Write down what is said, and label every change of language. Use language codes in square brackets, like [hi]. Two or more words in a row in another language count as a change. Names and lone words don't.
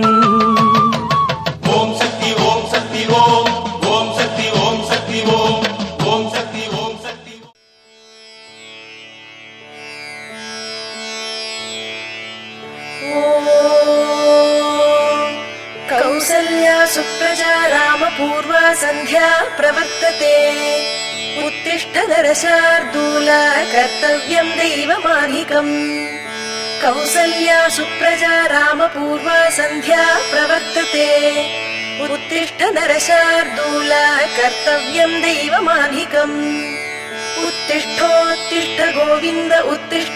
[ta] ஓம் சக்தி ஓம் சக்தி ஓம், ஓம் சக்தி ஓம் சக்தி ஓம், ஓம் சக்தி ஓம் சக்தி. [sa] कौसल्या सुप्रजा रामपूर्वा सन्ध्या प्रवर्तते. उत्तिष्ठ नरशार्दूल कर्तव्यं दैवमार्हिकम्. कौसल्या सुप्रजा रामपूर्वा सन्ध्या प्रवर्तते. उत्तिष्ठ नरशार्दूल कर्तव्यं दैवमान्हिकम् उत्तिष्ठोत्तिष्ठ गोविन्द उत्तिष्ठ